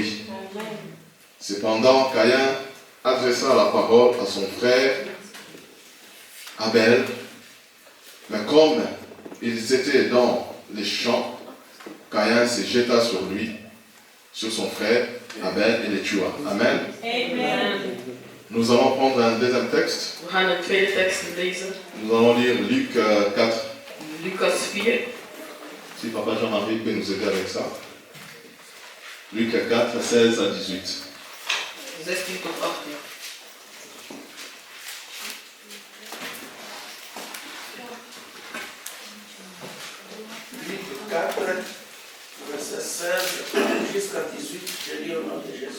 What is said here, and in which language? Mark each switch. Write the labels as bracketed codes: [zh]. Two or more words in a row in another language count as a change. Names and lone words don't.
[fr] » Cependant, Caïn adressa la parole à son frère Abel. Mais comme ils étaient dans les champs, Caïn se jeta sur lui, sur son frère Abel, et le tua. Amen. Amen. Nous allons prendre un deuxième texte. [nl] We gaan een tweede tekst lezen. [fr] Nous allons lire Luc 4. [nl] Lucas 4. [fr] Si Papa Jean-Marie peut nous aider avec ça. Luc 4, 16 à 18. [nl] 16 tot 18. [fr] Luc 4, verset 16 jusqu'à 18, je lis au nom de Jésus.